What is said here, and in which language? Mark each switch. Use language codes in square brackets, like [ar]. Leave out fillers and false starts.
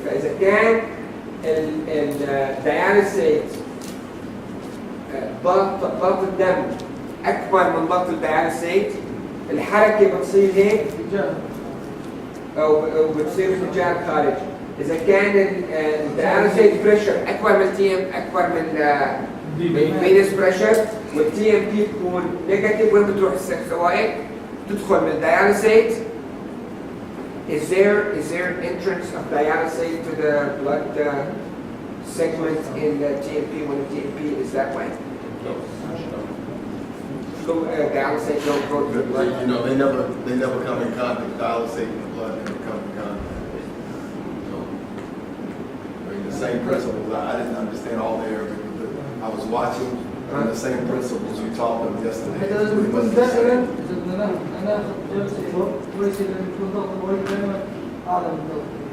[ar] فإذا كان الدياليسيت ضغط الدم أكبر من ضغط الدياليسيت، الحركة بتصير هيك أو بتصير اتجاه الخارج. إذا كان الدياليسيت بريشر أكبر من أكبر من الفينس بريشر، والتي ام بي تكون نيجاتيف، وين بتروح السوائل؟ تدخل من الدياليسيت. [en] Is there entrance of dialysate to the blood segment in the TMP when the TMP is that way? So dialysate don't go to the blood. You know, they never come in contact. Dialysate in the blood never come in contact. So, I mean, the same principles. I didn't understand all the Arabic, but I was watching, and the same principles you taught them yesterday. [ar] هذا لازم يكون دائما اذا بدنا ناخذ جلسه كويس لازم يكون ضغط الوريد دائما اعلى من ضغط